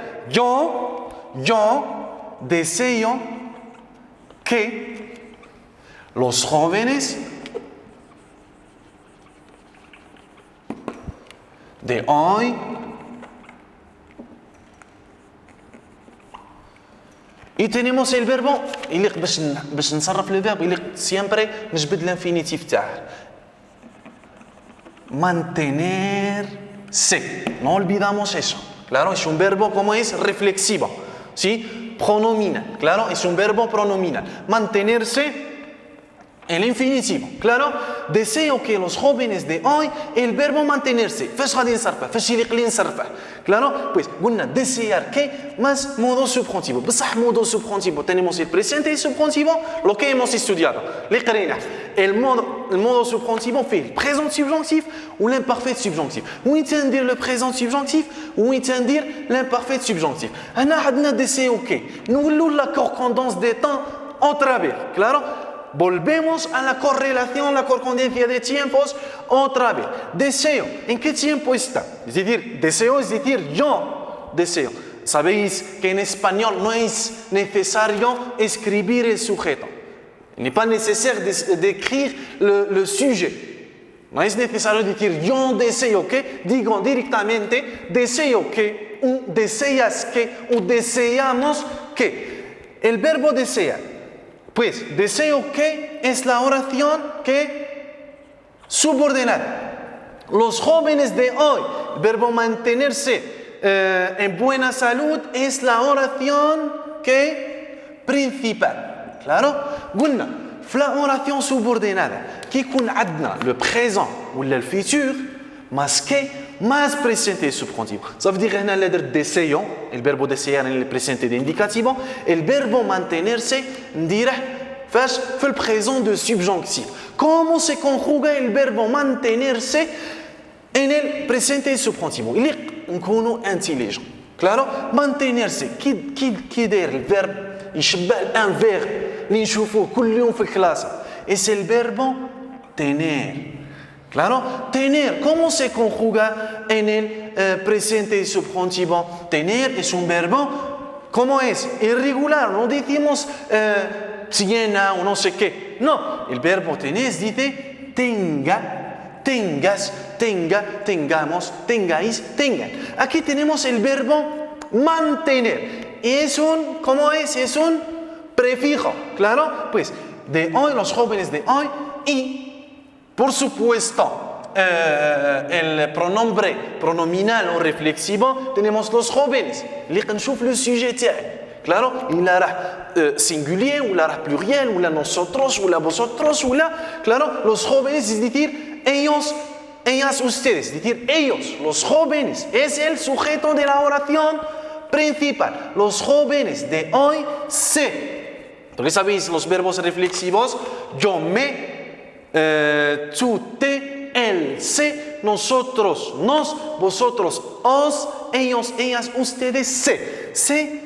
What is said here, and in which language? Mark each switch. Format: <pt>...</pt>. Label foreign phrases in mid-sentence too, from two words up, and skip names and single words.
<es>Yo deseo que los jóvenes de hoy y tenemos el verbo</es> <ar>يليق باش نصرف</ar> <fr>le verbe</fr> <es>يليق siempre نجبد l'infinitif تاعه mantenerse. No olvidamos eso. Claro, es un verbo como es reflexivo, ¿sí? Pronominal. Claro, es un verbo pronominal. Mantenerse. El infinitivo, claro, deseo que los jóvenes de hoy, el verbo mantenerse,</es> <ar>فاش غادي نصرفه, فاش يليق لي نصرفه,</ar> <es>claro, pues قلنا desear que más modo subjuntivo, بصح modo subjuntivo tenemos el presente subjuntivo, lo que hemos estudiado,</es> <ar>اللي قريناه,</ar> <es>el modo subjuntivo</es> <fr>fait le présent subjonctif ou l'imparfait subjonctif,</fr> <ar>وين تندير</ar> <fr>le présent subjonctif</fr> <ar>وين تندير</ar> <fr>l'imparfait subjonctif.</fr> <ar>هنا عندنا</ar> <es>deseo que,</es> <fr>نولوا la correspondance des temps</fr> <es>otra vez, claro. Volvemos a la correlación, la correspondencia de tiempos otra vez. Deseo, ¿en qué tiempo está? Es decir, deseo es decir yo deseo. Sabéis que en español no es necesario escribir el sujeto.</es> <fr>Il n'est pas nécessaire d'écrire le sujet.</fr> <es>No es necesario decir yo deseo que, digo directamente deseo que, o deseas que, o deseamos que. El verbo desear. Pues, deseo que es la oración que subordinada. Los jóvenes de hoy, el verbo mantenerse en buena salud es la oración que principal. Claro? قلنا la oración subordinada qui</es> <ar>يكون عندنا</ar> <fr>le présent ou le futur</fr> <es>más presente subjuntivo.</es> <fr>Ça veut dire</fr> <ar>هنا اللي درت</ar> <es>deseo, el verbo desear en el presente de indicativo, el verbo mantenerse</es> <ar>نديره فاش في</ar> <es>el</es> <fr>présent de subjonctif.</fr> <es>¿Cómo se conjuga el verbo mantenerse en el presente subjuntivo?</es> <ar>يليق نكونوا intelligent. Claro? Mantenerse كي داير الفيرب يشبه</ar> <fr>un verbe</fr> <ar>اللي نشوفوه كل يوم في الكلاسة.</ar> <es>Es el verbo tener. Claro, tener, ¿cómo se conjuga en el presente subjuntivo? Tener es un verbo, ¿cómo es? Irregular, no decimos tiene o no sé qué. No, el verbo tener dice tenga, tengas, tenga, tengamos, tengáis, tengan. Aquí tenemos el verbo mantener. Es un, ¿cómo es? Es un prefijo, claro. Pues de hoy, los jóvenes de hoy y por supuesto, el pronombre pronominal o reflexivo, tenemos los jóvenes.</es> <ar>اللي نشوف</ar> <es>le sujet تاعي. Claro,</es> <fr>il a singulier, ou la pluriel,</fr> <es>ou la nosotros, ou la vosotros, ou la, claro, los jóvenes, es decir, ellos, ellas, ustedes, es decir, ellos, los jóvenes, es el sujeto de la oración principal. Los jóvenes de hoy se. Porque sabéis los verbos reflexivos, yo me, tú, te, él, se, nosotros, nos, vosotros, os, ellos, ellas, ustedes, se.</es>